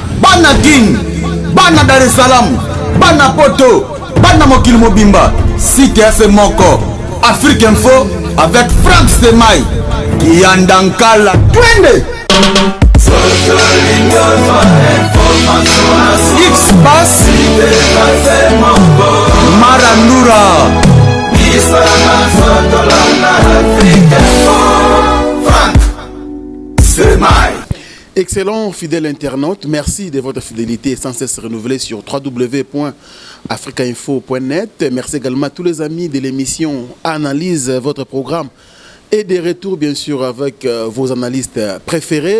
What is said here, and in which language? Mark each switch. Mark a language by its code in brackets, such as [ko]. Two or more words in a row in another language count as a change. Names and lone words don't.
[ln] bana King, bana Dar es Salaam, bana Poto, bana Mokili Mobimba, site assez moko, Afrique Info avec Franck Stemai, Yandankala, twende. X-Bass, Marandura, Franck Stemai. [fr] Excellent fidèle internaute, merci de votre fidélité sans cesse renouvelée sur www.africainfo.net. Merci également à tous les amis de l'émission Analyse votre programme et des retours bien sûr avec vos analystes préférés.